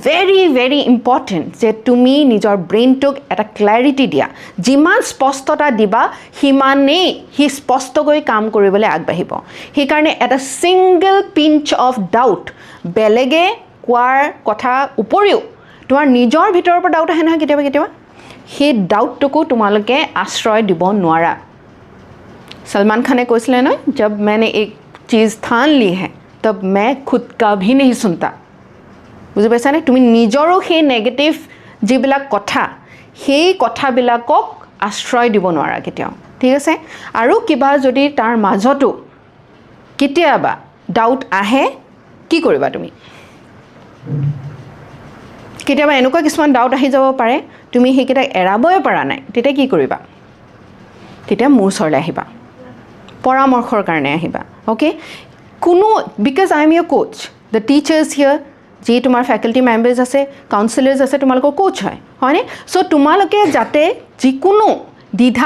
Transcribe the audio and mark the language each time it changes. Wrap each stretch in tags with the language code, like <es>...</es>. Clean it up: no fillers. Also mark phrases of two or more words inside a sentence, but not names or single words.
<en>very very important</en> <as>যে তুমি নিজৰ ব্ৰেইনটোক এটা ক্লেৰিটি দিয়া যিমান স্পষ্টতা দিবা সিমানেই সি স্পষ্টকৈ কাম কৰিবলৈ আগবাঢ়িব সেইকাৰণে এটা ছিংগল</as> <en>pinch of doubt</en> <as>বেলেগে কোৱাৰ কথা উপৰিও তোমাৰ নিজৰ ভিতৰৰ পৰা ডাউট আহে নহয় কেতিয়াবা সেই ডাউটটোকো তোমালোকে আশ্ৰয় দিব নোৱাৰা सलमान खान ने কৈছিলে নহয়</as> <hi>जब मैंने एक चीज़ ठान ली है तब मैं खुद का भी नहीं सुनता</hi> <as>বুজি পাইছানে তুমি নিজৰো সেই নেগেটিভ যিবিলাক কথা সেই কথাবিলাকক আশ্ৰয় দিব নোৱাৰা কেতিয়াও ঠিক আছে আৰু কিবা যদি তাৰ মাজতো কেতিয়াবা ডাউট আহে কি কৰিবা তুমি কেতিয়াবা এনেকুৱা কিছুমান ডাউট আহি যাব পাৰে তুমি সেইকেইটা এৰাবই পৰা নাই তেতিয়া কি কৰিবা তেতিয়া মোৰ ওচৰলৈ আহিবা পৰামৰ্শৰ কাৰণে আহিবা ওকে কোনো</as> <en>because I am your coach the teachers here</en> <as>যি তোমাৰ</as> <en>faculty members</en> <as>আছে কাউন্সিলাৰ্ছ আছে তোমালোকৰ কোচ হয়নে সো তোমালোকে যাতে যিকোনো দ্বিধা</as>